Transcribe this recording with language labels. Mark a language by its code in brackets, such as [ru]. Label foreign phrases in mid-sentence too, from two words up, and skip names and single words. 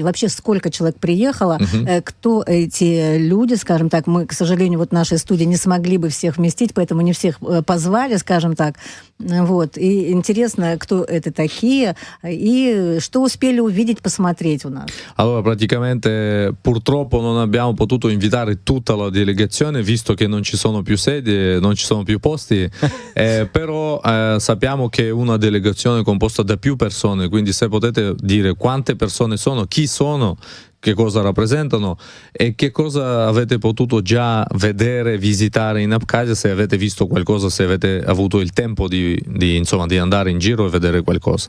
[ru] Вообще, сколько человек приехало? Кто эти люди, скажем так? Мы, к сожалению, вот в нашей студии не смогли бы всех вместить, поэтому не всех позвали, скажем так. Вот. И интересно, кто это такие и что uspeli увидеть, посмотреть у нас. [it] Allora, praticamente, purtroppo non abbiamo potuto invitare tutta la delegazione, visto che non ci sono più sedie, non ci sono più posti, però sappiamo che è una delegazione composta da più persone, quindi se potete dire quante persone sono, chi sono, che cosa rappresentano e che cosa avete potuto già vedere, visitare in Abkhazia, se avete visto qualcosa, se avete avuto il tempo insomma, di andare in giro e vedere qualcosa.